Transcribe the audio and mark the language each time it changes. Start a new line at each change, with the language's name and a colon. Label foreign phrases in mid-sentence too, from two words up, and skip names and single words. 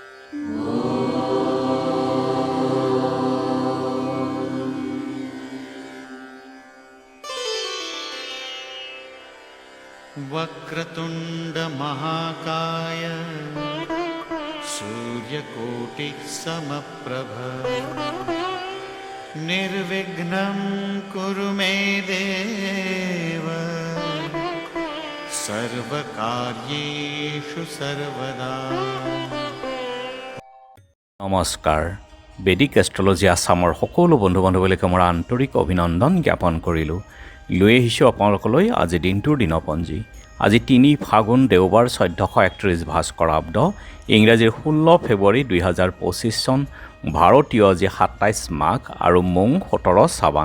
Sanskrit: वक्रतुंड महाकाय सूर्यकोटि समप्रभ निर्विघ्नं कुरु मे देव सर्वकार्येषु सर्वदा।
Assamese: নমস্কাৰ। বেদিক এষ্ট্ৰলজি আছামৰ সকলো বন্ধু বান্ধৱীলৈকে মোৰ আন্তৰিক অভিনন্দন জ্ঞাপন কৰিলোঁ। লৈ আহিছোঁ আপোনালোকলৈ আজি দিনটোৰ দিনপঞ্জী। আজি ৩ ফাগুন দেওবাৰ ১৪৩১ ভাস্কৰাব্দ, ইংৰাজীৰ ১৬ ফেব্ৰুৱাৰী ২০২৫ চন, ভাৰতীয় আজি ২৭ মাঘ আৰু মোং ১৭ চাবান।